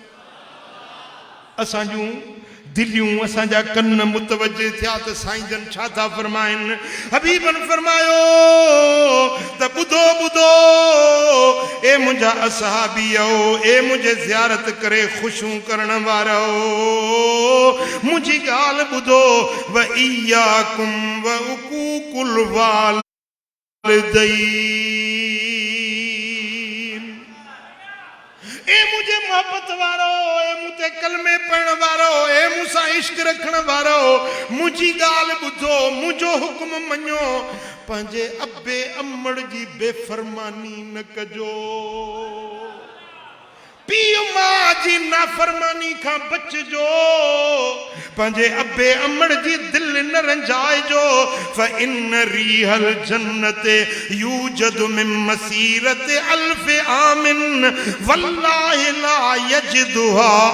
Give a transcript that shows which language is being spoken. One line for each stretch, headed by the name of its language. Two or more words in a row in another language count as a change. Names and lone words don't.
Sindhi: असा जूं दिलियूं असा जा कन मुतवज्जे थिया त साईं जन छा था फरमाइन हबीबन फरमायो त बुधो बुधो ए मुंजा असहाबियो ए मुझे ज़ियारत करे खुशूं करण वारो मुझी गाल बुधो
Arabic: وإياكم وعقوق
Sindhi: वालिदैन ए मुझे मोहब्बत वारो ए मुझे कलमे पढ़ण वारो ए मूसा इश्क रखण वारो मुझी गाल बुधो मुझो हुक्म मञो पंहिंजे अबे अमड़ जी बेफरमानी न कजो पीउ मां जी नाफरमानी खां बचजो पंहिंजे अबे अमड़ जी दिल न रंजाइजो
Arabic: فإن ريح الجنة يوجد من مسيرة ألف عام والله لا يجدها